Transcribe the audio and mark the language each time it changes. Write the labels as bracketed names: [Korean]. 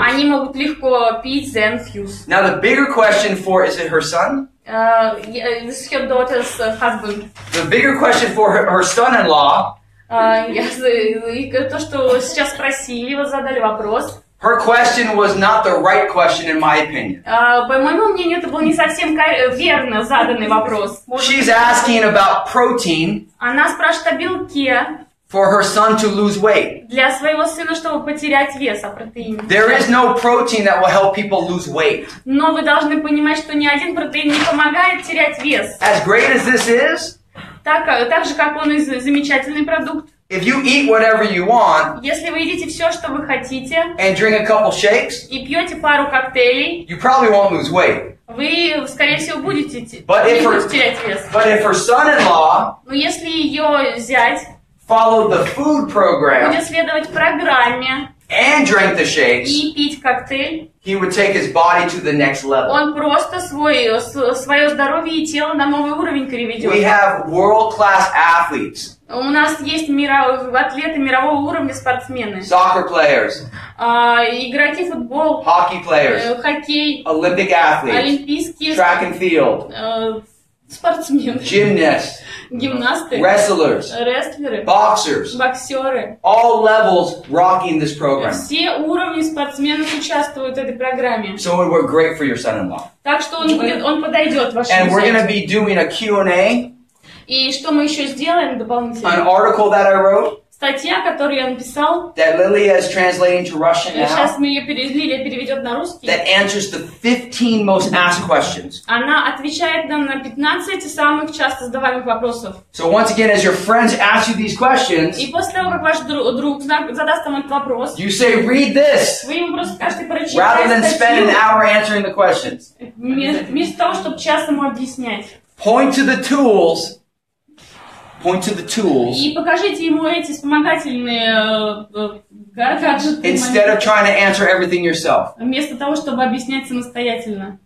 [Russian] они могут легко пить ZenFuse. [English] Now the bigger question for, is it her son? This is her daughter's husband. The bigger question for her son-in-law, [Russian] И то, что сейчас спросили, вот задали вопрос. [English] her question was not the right question in my opinion. [Russian] По моему мнению, это был не совсем верно заданный вопрос. [English] She's asking about protein [Russian] Она спрашивает о белке [English] for her son to lose weight. [Russian] для своего сына, чтобы потерять вес, о протеине. [English] There is no protein that will help people lose weight. [Russian] Но вы должны понимать, что ни один протеин не помогает терять вес. [English] As great as this is, [Russian] Так же, как он и замечательный продукт. [English] if you eat whatever you want [Russian] Если вы едите все, что вы хотите, [English] and drink a couple shakes, [Russian] и пьете пару коктейлей, [English] you probably won't lose weight. [Russian] вы, скорее всего, будете [English] But if [Russian] терять вес. [English] her son-in-law [Russian] Но если ее зять [English] followed the food program [Russian] будет следовать программе [English] and drank the shakes, [Russian] и пить коктейль, [English] he would take his body to the next level. [Russian] он просто свое здоровье и тело на новый уровень переведет. [English] We have world-class athletes, [Russian] У нас есть атлеты мирового уровня, спортсмены, [English] soccer players, [Russian] игроки футбол, [English] hockey players, [Russian] хоккей, [English] Olympic athletes, [Russian] олимпийские [English] track and field, [Russian] спортсмены, [English] gymnasts, [Russian] гимнасты, [English] wrestlers, [Russian] рестлеры, [English] boxers, [Russian] боксеры. [English] all levels rocking this program. [Russian] Все уровни спортсменов участвуют в этой программе. [English] So it would work great for your son-in-law. [Russian] Так что он подойдет вашему [English] And we're going to [Russian] зятю. [English] be doing a Q&A, [Russian] И что мы еще сделаем дополнительно? [English] an article that I wrote [Russian] Статья, которую я написал, [English] that Lilia is translating to Russian [Russian] сейчас [English] now, [Russian] мы ее Лилия переведет на русский. [English] that answers the 15 most asked questions. [Russian] Она отвечает нам на 15 самых часто задаваемых вопросов. [English] So once again, as your friends ask you these questions, [Russian] И после того, как ваш друг задаст вам этот вопрос, [English] you say, read this, [Russian] вы ему просто скажете [English] rather [Russian] прочитать [English] than spend an [Russian] статью, [English] hour answering the questions. [Russian] вместо того, чтобы час ему объяснять. [English] Point to the tools. Point to the tools [Russian] И покажите ему эти вспомогательные гаджеты, [English] instead of trying to answer everything yourself. [Russian] вместо того, чтобы объяснять самостоятельно.